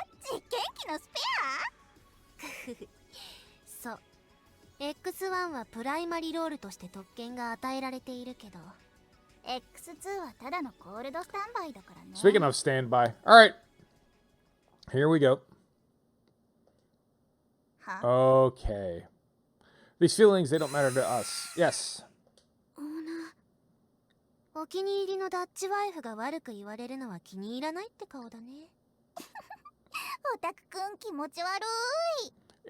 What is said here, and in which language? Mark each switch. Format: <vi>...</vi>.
<ja>スペア？実験機のスペア？そう。 X1 はプライマリロールとして特権が与えられているけど、X2 はただのコールドスタンバイだからね。</ja> <en>Speaking of standby, all right, here we go. Okay, these feelings, they don't matter to us. Yes.</en> <ja>オーナー、お気に入りのダッチワイフが悪く言われるのは気に入らないって顔だね。オタクくん気持ち悪い。</ja>